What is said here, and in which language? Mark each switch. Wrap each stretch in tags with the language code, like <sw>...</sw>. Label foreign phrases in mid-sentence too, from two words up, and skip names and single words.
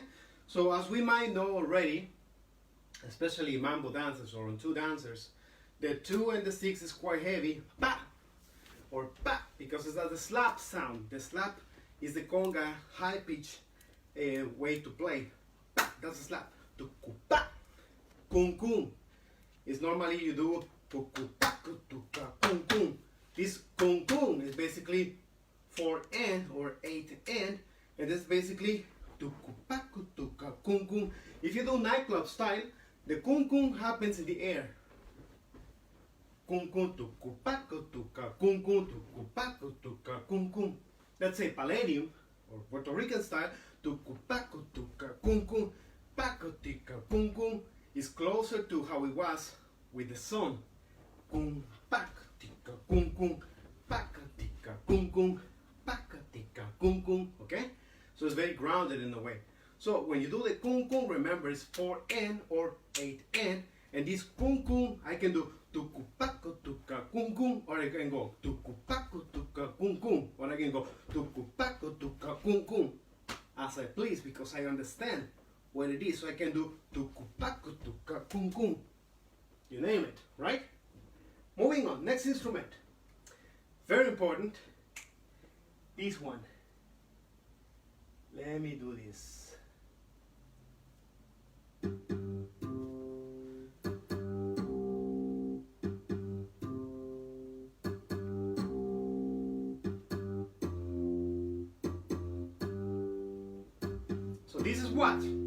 <en>So as we might know already, especially mambo dancers or on two dancers, the 2 and the 6 is quite heavy, pa, or pa, because it's the slap sound. The slap is the conga high pitch way to play. Pa, that's a slap. Tuku pa, kun kun. Is normally you do tuku pa, tuka kun kun. This kun kun is basically 4N or 8N, and that's basically tuku pa, tuka kun kun. If you do nightclub style, the kun kun happens in the air. Kun kun tuku pa, tuka kun kun, tuku pa, tuka kun kun. Let's say Palladium or Puerto Rican style, tuku pa, tuka kun kun, pa, tika kun kun, is closer to how it was with the song. Kun pak tika kun kun, pak tika kun kun, pak tika kun kun. Okay, so it's very grounded in a way. So when you do the kun kun, remember it's 4N or 8N, and this kun kun I can do tuku paku tuka kun kun, or I can go tuku paku tuka kun kun, or I can go tuku paku tuka kun kun, as I please, because I understand what it is. So I can do tuku paku tuka kun kun. You name it, right? Moving on, next instrument. Very important. This one. Let me do this. So this is what?</en>